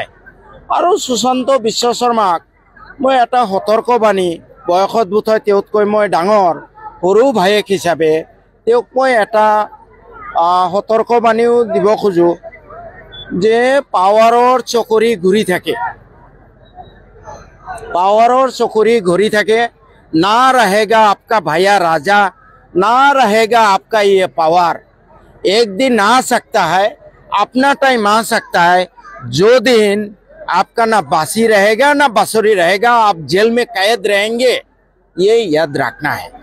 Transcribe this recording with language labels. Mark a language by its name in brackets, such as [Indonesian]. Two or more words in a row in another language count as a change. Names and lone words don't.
[Assamese] আৰু সুশান্ত বিশ্ব শৰ্মাক মই এটা সতৰ্কবাণী, বয়সত বোধহয় তেওঁতকৈ মই ডাঙৰ, সৰু ভায়েক হিচাপে তেওঁক মই এটা সতৰ্কবাণীও দিব খোজোঁ যে পাৱাৰৰ চকৰি ঘূৰি থাকে, পাৱাৰৰ চকৰি ঘূৰি থাকে। [Hindi] না रहेगा आपका भैया राजा, ना रहेगा आपका ये पावर। एक दिन आ सकता है, अपना टाइम आ सकता है, जो दिन आपका ना बासी रहेगा ना बासुरी रहेगा, आप जेल में कैद रहेंगे, ये याद रखना है।